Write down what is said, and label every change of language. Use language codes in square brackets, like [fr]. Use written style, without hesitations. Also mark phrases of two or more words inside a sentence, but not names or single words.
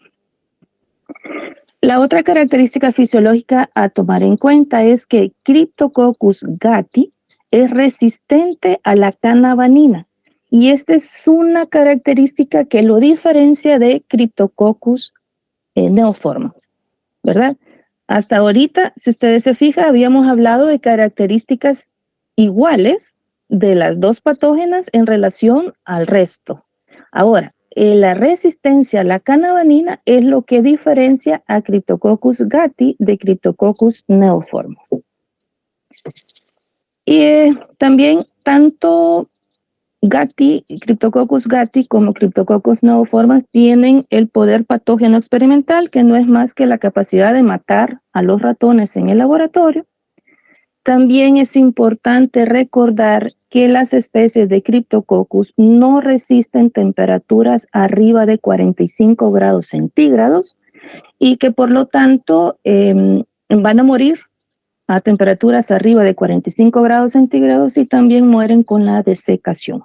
[es] La otra característica fisiológica a tomar en cuenta es que Cryptococcus gatti es resistente a la cannabanina, y esta es una característica que lo diferencia de Cryptococcus neoformans, ¿verdad? Hasta ahorita, si ustedes se fijan, habíamos hablado de características iguales de las dos patógenas en relación al resto. Ahora, la resistencia a la cannabanina es lo que diferencia a Cryptococcus gatti de Cryptococcus neoformans. Y también tanto Cryptococcus gatti como Cryptococcus neoformans tienen el poder patógeno experimental, que no es más que la capacidad de matar a los ratones en el laboratorio. También es importante recordar que las especies de Cryptococcus no resisten temperaturas arriba de 45 grados centígrados y que por lo tanto van a morir a temperaturas arriba de 45 grados centígrados y también mueren con la desecación.